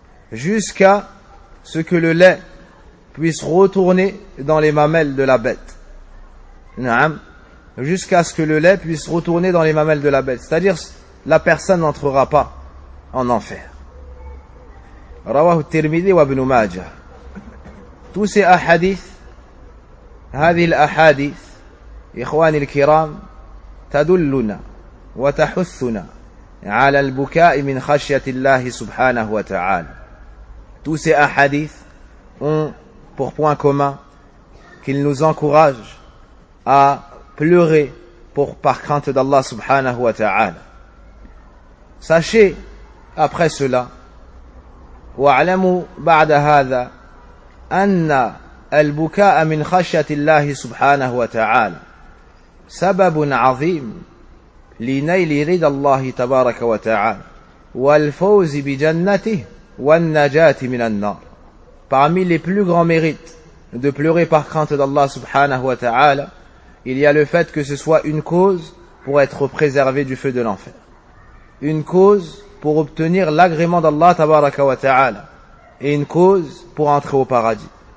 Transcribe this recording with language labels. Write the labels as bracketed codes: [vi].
[fr] Jusqu'à ce que le lait puisse retourner dans les mamelles de la bête. Na'am. Jusqu'à ce que le lait puisse retourner dans les mamelles de la bête. C'est-à-dire, la personne n'entrera pas en enfer. [ar] رواه الترمذي وابن ماجه. توسع حديث هذه الأحاديث إخواني الكرام تدلنا وتحثنا على البكاء من خشية الله سبحانه وتعالى. [fr] Tous ces hadiths ont pour point commun qu'ils nous encouragent à pleurer pour, par crainte d'Allah subhanahu wa ta'ala. Sachez après cela, [ar] وَعْلَمُوا بَعْدَ هَذَا أَنَّ الْبُكَاءَ مِنْ خَشْيَةِ اللَّهِ سُبْحَانَهُ وَتَعَالَى سَبَبٌ عَظِيمٌ لِنَيْلِ رِضَى اللَّهِ تَبَارَكَ وَتَعَالَى وَالْفَوْزِ بِجَنَّتِهِ وَالنَّجَاةِ مِنَ النَّارِ. [fr] Parmi les plus grands mérites de pleurer par crainte d'Allah subhanahu wa ta'ala, il y a le fait que ce soit une cause pour être préservé du feu de l'enfer, une cause pour obtenir l'agrément d'Allah tabaraka wa ta'ala, et une cause pour entrer au paradis.